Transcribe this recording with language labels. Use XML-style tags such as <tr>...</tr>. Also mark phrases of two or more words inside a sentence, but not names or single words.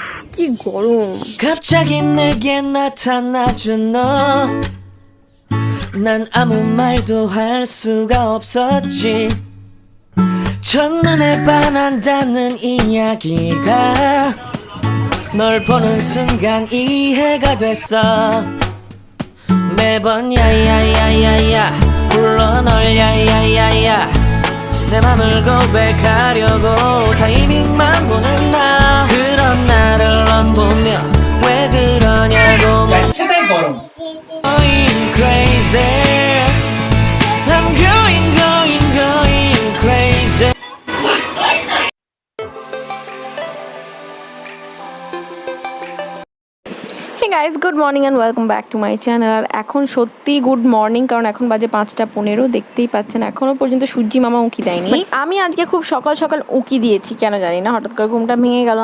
<bn>কি গরম।</bn> <ko>갑자기 내게 나타나준 너 난 아무 말도 할 수가 없었지 첫눈에 반한다는 이야기가 널 보는 순간 이해가 됐어 매번 야야야야야 불러 널 야야야야 내 맘을 고백하려고 타이밍만 보는 나 그런 나를 넌 보며 왜 그러냐고</ko> <en>Going crazy I'm going crazy Hey guys, good morning and welcome back to my channel.</en> <bn>আর এখন সত্যি</bn> <en>good morning,</en> <bn>কারণ এখন বাজে 5:15। দেখতেই পাচ্ছেন এখনও পর্যন্ত সূর্যি মামা উঁকি দেয়নি। আমি আজকে খুব সকাল সকাল উঁকি দিয়েছি, কেন জানি না, হঠাৎ করে ঘুমটা ভেঙে গেল।</bn>